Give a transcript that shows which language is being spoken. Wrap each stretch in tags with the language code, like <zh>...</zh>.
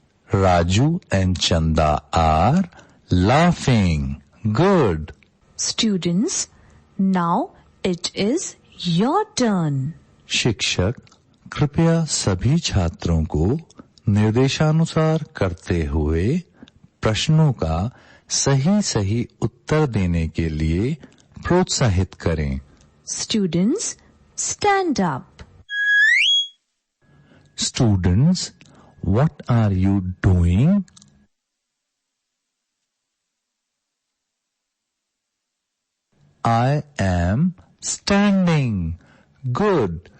<en>Raju and Chanda are laughing. Good. Students, now it is your turn.</en> <hi>शिक्षक कृपया सभी छात्रों को निर्देशानुसार करते हुए प्रश्नों का सही उत्तर देने के लिए प्रोत्साहित करें.</hi> <en>Students, stand up. Students, what are you doing? I am standing. Good.</en>